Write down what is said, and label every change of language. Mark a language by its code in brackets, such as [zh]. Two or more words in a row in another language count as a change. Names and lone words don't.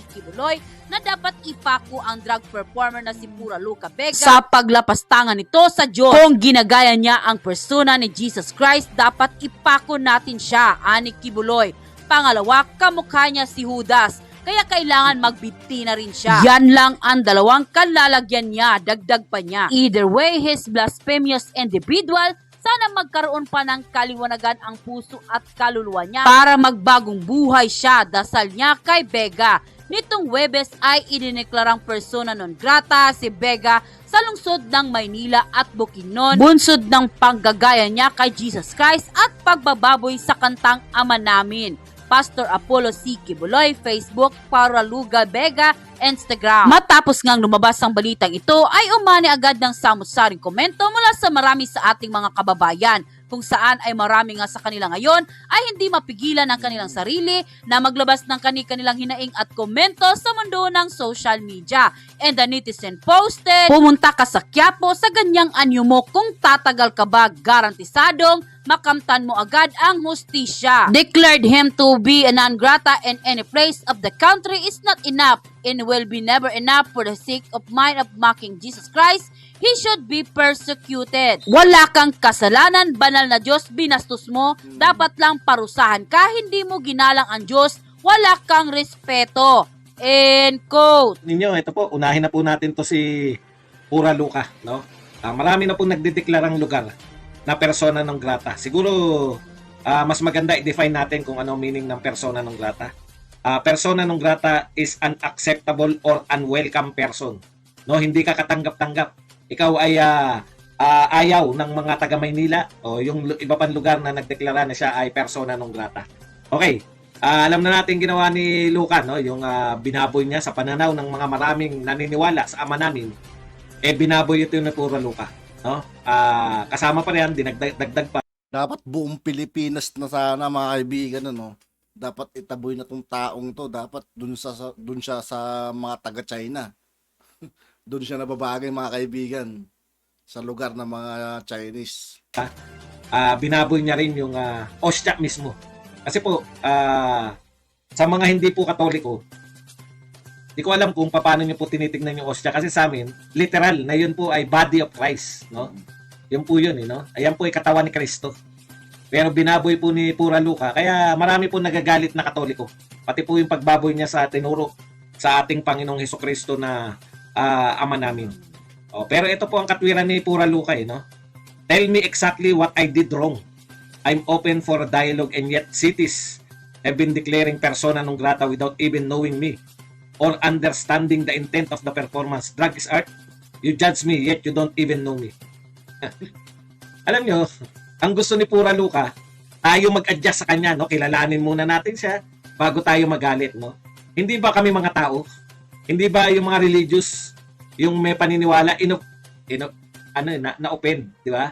[tl] Kibuloy na dapat ipako ang drag performer na si Pura Luca Vega sa paglapastangan nito sa Diyos. Kung ginagaya niya ang persona ni Jesus Christ, dapat ipako natin siya, ani Kibuloy. Pangalawa, kamukha niya si Judas, kaya kailangan magbiti na rin siya. Yan lang ang dalawang kalalagyan niya, dagdag pa niya. [en] Either way, his blasphemous individual, [tl] sana magkaroon pa ng kaliwanagan ang puso at kaluluwa niya para magbagong buhay siya, dasal niya kay Vega. Nitong Webes ay idineklarang [la] persona non grata [tl] si Vega sa lungsod ng Maynila at Bukidnon, bunsod ng panggagaya niya kay Jesus Christ at pagbababoy sa kantang Ama Namin. Pastor Apollo C. Kibuloy, Facebook, Pura Luca Vega, Instagram. Matapos ngang lumabas ang balitang ito, ay umani agad ng samut-saring komento mula sa marami sa ating mga kababayan, kung saan ay marami nga sa kanila ngayon ay hindi mapigilan ang kanilang sarili na maglabas ng kanilang hinaing at komento sa mundo ng [en] social media. And the netizen posted, [tl] pumunta ka sa Quiapo sa ganyang anyo mo, kung tatagal ka ba garantisadong makamtan mo agad ang hustisya. [en] Declared him to be a non-grata in any place of the country is not enough and will be never enough for the sake of mind of mocking Jesus Christ. He should be persecuted. [tl] Wala kang kasalanan, banal na Diyos, binastos mo, dapat lang parusahan ka, hindi mo ginalang ang Diyos, wala kang respeto. [en] End quote. [tl] Ninyo, ito po, unahin na po natin to si Pura Luca, no? Marami na po nagdedeklarang lugar na [la] persona non grata. [tl] Siguro mas maganda i-define natin kung ano meaning ng [la] persona non grata. Persona non grata [en] is unacceptable or unwelcome person. [tl] No, hindi ka katanggap-tanggap. Ikaw ay ayaw ng mga taga Maynila o yung iba pang lugar na nagdeklara na siya ay [la] persona non grata. [tl] Okay. Alam na natin ginawa ni Luca, no, yung binaboy niya sa pananaw ng mga maraming naniniwala sa Ama Namin. Binaboy ito ni Pura Luca. No? Kasama pa rin, dinagdag pa. Dapat buong Pilipinas na sana mga kaibigan, ano? dapat itaboy na tong taong to, dapat dun siya sa mga taga China. Doon siya nababagay mga kaibigan sa lugar ng mga Chinese. Binaboy niya rin yung ostya mismo. Kasi po, sa mga hindi po Katoliko, di ko alam kung paano niyo po tinitingnan yung ostya. Kasi sa amin, literal, na yun po ay [en] body of Christ. [tl] No? Yun po yun. No? Ayan po ay katawan ni Kristo. Pero binaboy po ni Pura Luca. Kaya marami po nagagalit na Katoliko. Pati po yung pagbaboy niya sa tinuro sa ating Panginoong Hesukristo na Ama namin. Pero ito po ang katwiran ni Pura Luca. No? [en] Tell me exactly what I did wrong. I'm open for a dialogue and yet cities have been declaring [la] persona non grata [en] without even knowing me or understanding the intent of the performance. Drag is art. You judge me yet you don't even know me. [tl] Alam nyo, ang gusto ni Pura Luca, tayo mag-adjust sa kanya, no? Kilalanin muna natin siya bago tayo magalit, no? Hindi ba kami mga tao? Hindi ba yung mga religious, yung may paniniwala, na-open, di ba?